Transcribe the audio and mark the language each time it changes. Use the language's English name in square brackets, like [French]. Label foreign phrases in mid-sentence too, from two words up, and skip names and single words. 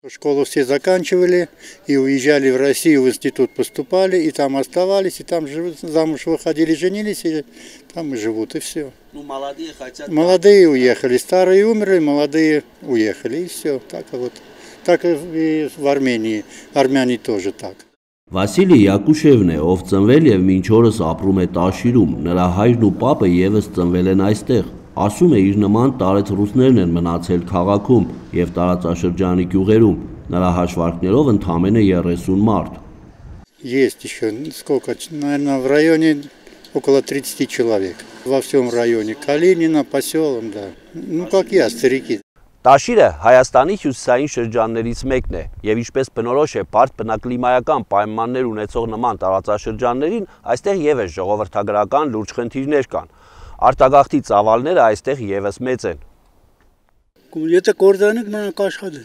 [Russian] Школу все заканчивали и уезжали в Россию, в институт поступали, и там оставались, и там живут, замуж выходили, женились, и там и живут, и все. Ну, молодые хотят... Молодые уехали, старые умерли, молодые уехали, и все. Так вот. Так и в Армении, армяне тоже так. [Armenian] Վասիլի Յակուշևն է, ով ծնվել եւ մինչ օրս ապրում է Տաշիրում, նրա հայրն ու պապը եւս ծնվել են այստեղ։ Ասում է իր նման տարեց ռուսներն են մնացել քաղաքում եւ տարածաշրջանի գյուղերում, նրա հաշվարկներով ընդամենը 30 մարդ։ [Russian] Есть еще, сколько, наверное, в районе около 30 человек. Во всем районе Калинина, поселом, да. Ну, как я, старики. [Armenian] Տաշիրը Հայաստանի հյուսիսային շրջաններից մեկն է եւ ինչպես բնորոշ է բարդ բնակլիմայական պայմաններ ունեցող նման տարածաշրջաններին, այստեղ եւս ժողովրդագրական լուրջ խնդիրներ կան։ Արտագաղթի ծավալները այստեղ եւս մեծ են։ Եթե կորզանեք նրանք աշխատեն։